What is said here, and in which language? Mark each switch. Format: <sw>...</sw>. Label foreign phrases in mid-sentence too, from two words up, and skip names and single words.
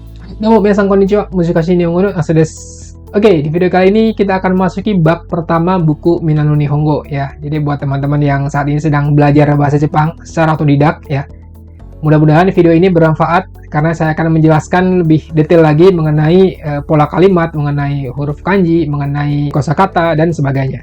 <ja>Domo minasan konnichiwa, Mushikashi Nihongo no Asu desu.</ja> <id>Oke, di video kali ini kita akan memasuki bab pertama buku Minano Nihongo ya. Jadi buat teman-teman yang saat ini sedang belajar bahasa Jepang secara otodidak ya. Mudah-mudahan video ini bermanfaat karena saya akan menjelaskan lebih detail lagi mengenai pola kalimat, mengenai huruf kanji, mengenai kosakata dan sebagainya.</id>